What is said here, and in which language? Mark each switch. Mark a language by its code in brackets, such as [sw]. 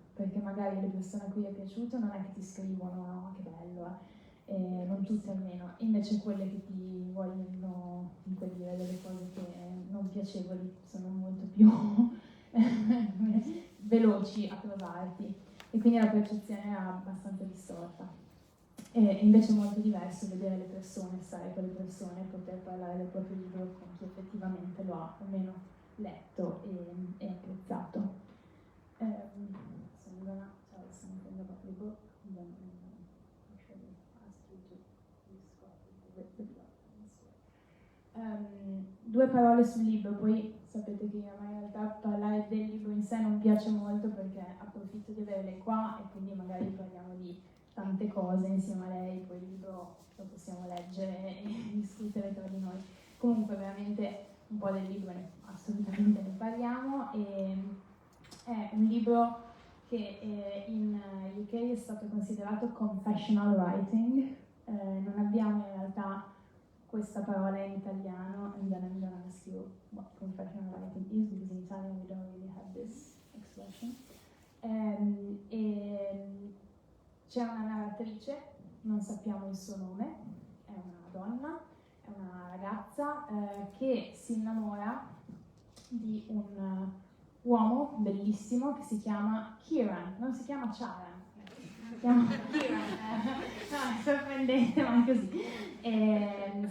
[it] perché magari le persone a cui è piaciuto non è che ti scrivono no, che bello, non tutte almeno, invece quelle che ti vogliono dire delle cose che non piacevoli sono molto più veloci a trovarti. E quindi la percezione era abbastanza distorta. E invece è molto diverso vedere le persone, stare con le persone, poter parlare del proprio libro con chi effettivamente lo ha almeno letto e apprezzato. [en] So I'm gonna tell something about the book, and then actually ask you to describe the plot. [it] 2 parole sul libro, poi sapete che a me in realtà parlare del libro in sé non piace molto, perché approfitto di averle qua e quindi magari parliamo di tante cose insieme a lei, poi il libro lo possiamo leggere e discutere tra di noi. Comunque veramente un po' del libro assolutamente ne parliamo, e è un libro che in UK è stato considerato confessional writing. Non abbiamo in realtà questa parola in italiano, [en] and then I'm gonna ask you what confessional writing is, because in Italian we don't really have this expression. [it] E c'è una narratrice, non sappiamo il suo nome, è una donna, è una ragazza che si innamora di un uomo bellissimo che si chiama Ciaran, non si chiama Ciaran, si chiama Ciaran, no, è sorprendente, ma è così.